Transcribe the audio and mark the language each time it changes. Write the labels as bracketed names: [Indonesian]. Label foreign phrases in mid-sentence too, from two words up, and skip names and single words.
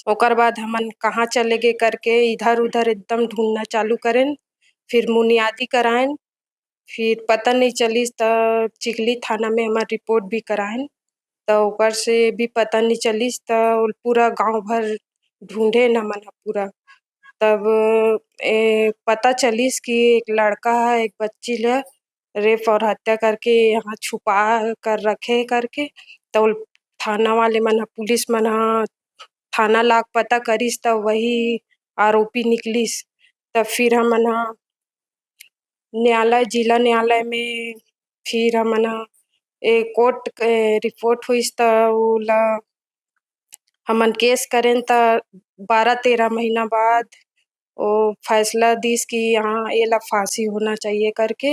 [Chhattisgarhi] ओकर बाद हमन कहाँ चले गए करके इधर उधर एकदम ढूंढना चालू करें, फिर मुनियादी कराएं, फिर पता नहीं चलिस तो चिखली थाना में हमार रिपोर्ट भी कराएं, तो ओकर से भी पता नहीं चलिस तो पूरा गांव भर ढूंढे न मन पूरा। तब पता चलिस कि एक लड़का है एक बच्ची ले रेप और हत्या करके यहाँ छुपा कर रखे करके। तो थाना वाले मन पुलिस मन थाना लाग पता करिस तो वही आरोपी निकलिस। तब फिर हमन न्यायालय, जिला न्यायालय में फिर हमन कोर्ट रिपोर्ट हुई तो ओला हमन केस करें तो 12-13 महीना बाद वो फैसला दिस कि यहाँ एला फांसी होना चाहिए करके।